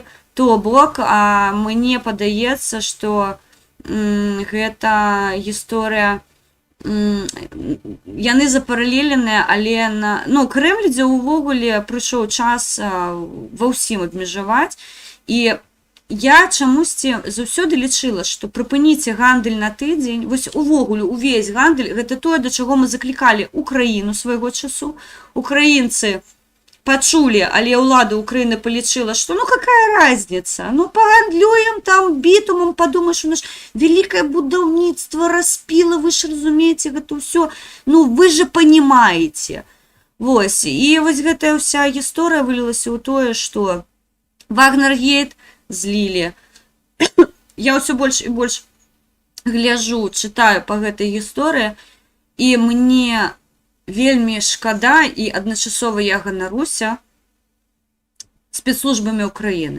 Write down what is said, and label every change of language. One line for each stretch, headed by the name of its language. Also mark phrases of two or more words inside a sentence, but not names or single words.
Belarusian: То бок, мне падаецца, што гэта гісторыя, яны запаралеленыя, але Крэмлядзе ўвогуле прыйшоў час ва ўсім абмежаваць. І я чамусьці заўсёды лічыла, што прыпыніце гандаль на тыдзень, вось увогуле увесь гандаль, гэта тое, да чаго мы заклікалі Украіну свайго часу. Украінцы пачулі, але ўлада Украіны палічыла, што
Russian: какая разница,
Belarusian: погандлюем там бітумам, падумаеш, у нас великое будаўніцтва распіла, вы ж разумееце гэта ўсё,
Russian: вы же понимаете.
Belarusian: Вось, і вось гэтая ўся гісторыя вылілася ў тое, што Вагнергейт злілі. Я ўсё больш і больш гляжу, чытаю па гэтай гісторыі, і мне вельмі шкада, і адначасова я ганаруся спецслужбамі Украіны.